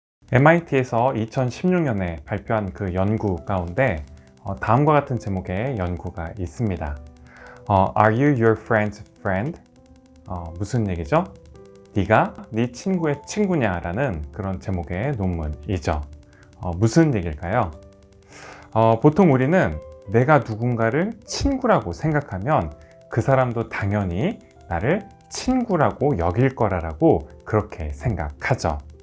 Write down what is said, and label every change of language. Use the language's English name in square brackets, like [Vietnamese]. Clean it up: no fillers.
[Korean] MIT에서 2016년에 발표한 그 연구 가운데 다음과 같은 제목의 연구가 있습니다. [English] Are you your friend's friend? [Korean] 무슨 얘기죠? 네가 네 친구의 친구냐? 라는 그런 제목의 논문이죠. 무슨 얘기일까요? 보통 우리는 내가 누군가를 친구라고 생각하면 그 사람도 당연히 나를 친구라고 여길 거라고 그렇게 생각하죠.